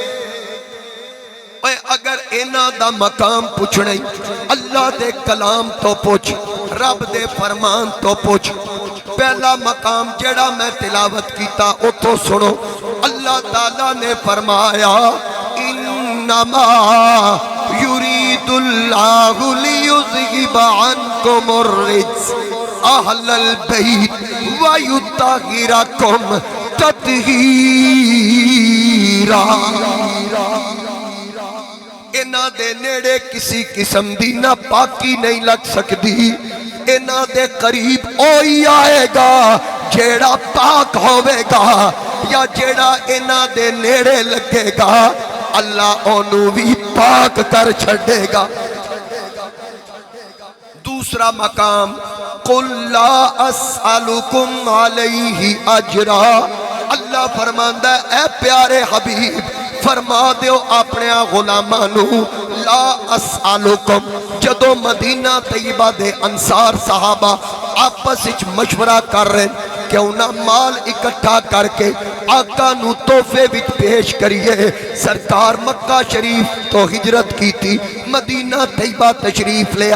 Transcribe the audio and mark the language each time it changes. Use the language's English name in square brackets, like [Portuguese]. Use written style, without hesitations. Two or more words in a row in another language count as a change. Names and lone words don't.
[Punjabi] اگر اینا دا مقام پوچھنے اللہ دے کلام تو پوچھ رب دے فرمان تو پوچھ پہلا مقام جڑا میں تلاوت کیتا او تو سنو اللہ تعالیٰ نے فرمایا [Arabic] انما یرید اللہ لیذہب عنکم الرجس اہل البیت ویطہرکم [Punjabi] تطہیرا اینا دے نیڑے کسی قسم دی نہ پاکی نہیں لگ سکتی اینا دے قریب اوہی آئے گا جیڑا پاک ہوئے گا یا جیڑا اینا دے نیڑے لگے گا اللہ اونو بھی پاک کر چھڑے گا دوسرا مقام [Arabic] قُلْ لَا أَسْأَلُكُمْ عَلَيْهِ أَجْرًا [Punjabi] اللہ فرماندہ اے پیارے حبیب فرما دیو اپنے غلامانو [Arabic] لا اسالکم [Punjabi] جدو مدینہ طیبہ دے انصار صحابہ آپس وچ مشورہ کر رہے کیوں نہ مال اکٹھا کر کے آقا نو تحفے وچ پیش کریے سرکار مکہ شریف تو [Urdu] ہجرت کی تھی [Punjabi] مدینہ طیبہ تشریف لے